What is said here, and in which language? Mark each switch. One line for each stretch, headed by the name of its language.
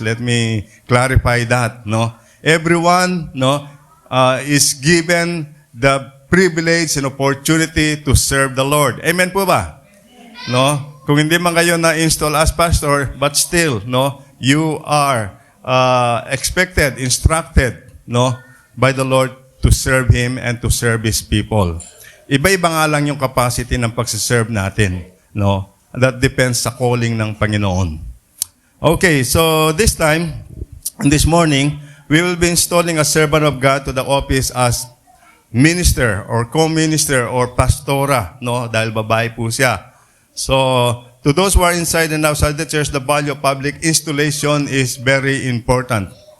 English: Let me clarify that, no. Everyone, no, is given the privilege and opportunity to serve the Lord.
Filipino: Amen po ba?
English: No?
Filipino: Kung hindi man kayo na-install
English: as pastor, but still, no, you are expected, instructed, no, by the Lord to serve Him and to serve His people.
Filipino: Iba-iba nga lang yung capacity ng pagsiserve natin, no?
English: That depends sa calling ng Panginoon. Okay, so this time, this morning, we will be installing a servant of God to the office as minister or co-minister or pastora, no?
Filipino: Dahil babae po siya.
English: So, to those who are inside and outside the church, the value of public installation is very important.